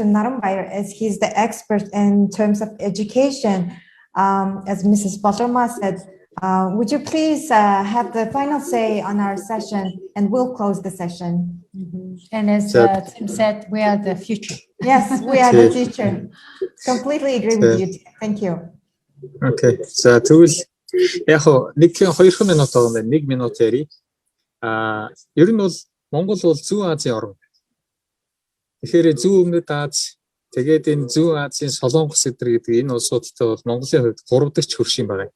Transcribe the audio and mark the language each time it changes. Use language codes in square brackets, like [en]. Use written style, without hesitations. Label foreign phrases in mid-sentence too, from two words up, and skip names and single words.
[en] Naranbaiar, as he's the expert in terms of education. As Mrs. Bodhrma said, would you please have the final say on our session, and we'll close the session. And as Tim said, we are the future. Yes, we are the future. Completely agree with you. Thank you. Okay. [mn] За тэгвэл яг нэг 2 минут байгаа юм байна. 1 минут ярий. Ер нь бол Монгол бол Зүүн Азийн орн. Тэгэхээр Зүүн Өмнөд Аз, тэгээд энэ Зүүн Азийн Солонгос гэдэг энэ улсуудтай бол Монголын хувьд 3 дахь хөрш юм байна.